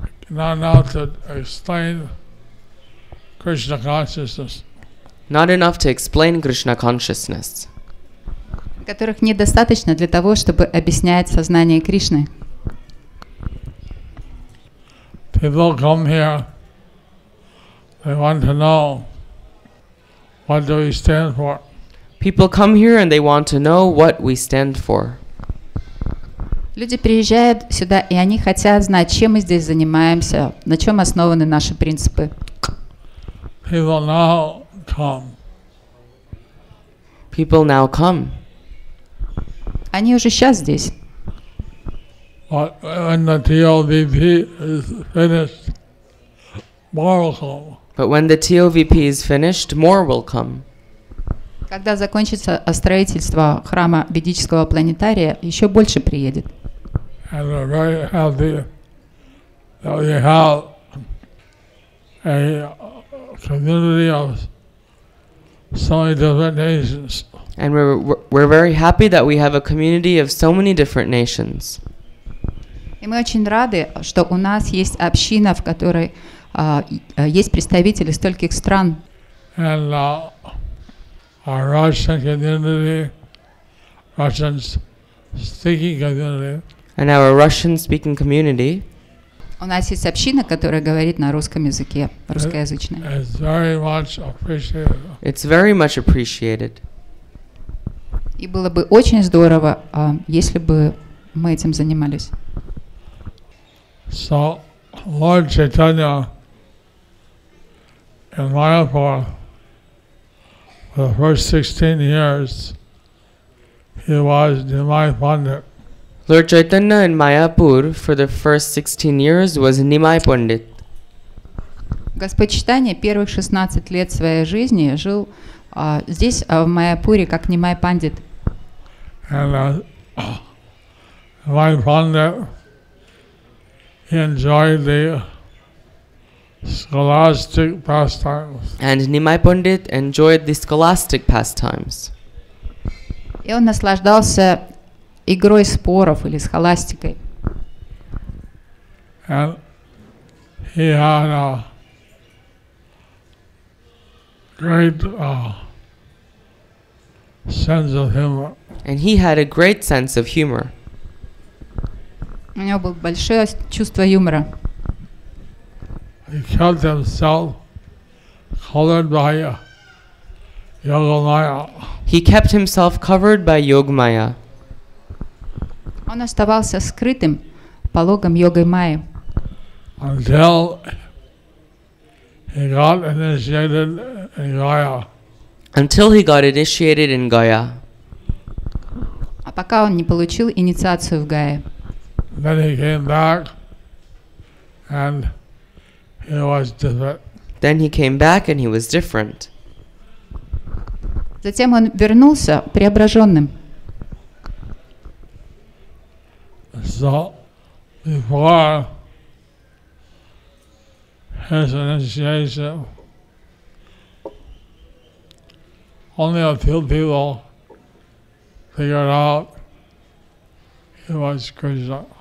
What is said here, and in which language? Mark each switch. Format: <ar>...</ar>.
<en>Not now to explain Krishna consciousness. Not enough to explain Krishna consciousness.</en> <ru>Которых недостаточно для того, чтобы объяснять сознание Кришны.</ru> <en>People come here, they want to know what do we stand for. People come here and they want to know what we stand for.</en> <ru>Люди приезжают сюда, и они хотят знать, чем мы здесь занимаемся, на чем основаны наши принципы.</ru> <en>People now come. People now come.</en> <ru>Они уже сейчас здесь.</ru> <en>But when the TOVP is finished, more will come. But when the TOVP is finished, more will come.</en> <ru>Когда закончится строительство храма ведического планетария, еще больше приедет.</ru> <en>And we're very happy that we have a community of so many different nations. And we're very happy that we have a community of so many different nations.</en> <ru>И мы очень рады, что у нас есть община, в которой есть представители стольких стран.</ru> <en>And our Russian community, Russian-speaking community, And our Russian-speaking community</en> <ru>У нас есть община, которая говорит на русском языке, русскоязычная.</ru> <en>is very much appreciated. it's very much appreciated.</en> <ru>И было бы очень здорово, если бы мы этим занимались.</ru> <en>So, Lord Chaitanya in Mayapur, for the first 16 years, he was Nimai Pandit. Lord Chaitanya in Mayapur for the first 16 years was Nimai Pandit.</en> <ru>Господь Чайтанья первых 16 лет своей жизни жил здесь, в Майяпуре, как Нимай Пандит.</ru> <en>And Nimai Pandit, he enjoyed the scholastic pastimes. And Nimai Pandit enjoyed the scholastic pastimes.</en> <ru>И он наслаждался игрой споров или схоластикой.</ru> <en>And he had a great sense of humor. And he had a great sense of humor.</en> <ru>У него было большое чувство юмора.</ru> <en>He kept himself colored by Yogamaya. He kept himself covered by Yogamaya</en> <ru>Он оставался скрытым пологом йогой Майи,</ru> <en>Until he got initiated in Gaya. until he got initiated in Gaya.</en> <ru>а пока он не получил инициацию в Гае.</ru> <en>Then he came back and he was different. Then he came back and he was different.</en> <ru>Затем он вернулся преображенным.</ru> <en>So before his initiation, only a few people figured out he was Krishna.</en>